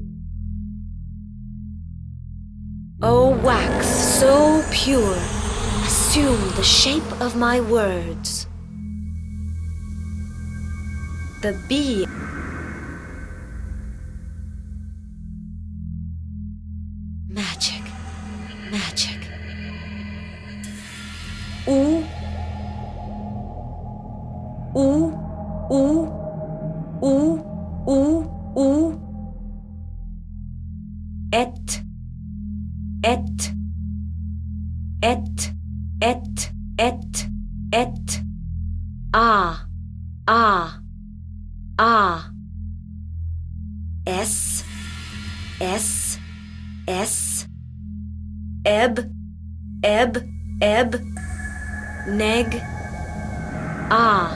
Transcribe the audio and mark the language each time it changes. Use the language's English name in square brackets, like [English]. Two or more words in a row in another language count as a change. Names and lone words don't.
[English] O wax so pure, assume the shape of my words. The bee magic, magic. Ooh, ooh, ooh, ooh, ooh, ooh. Et, et, et, et, et, et. Ah, ah, ah. S, S, S. Ebb, ebb, ebb. Neg. Ah.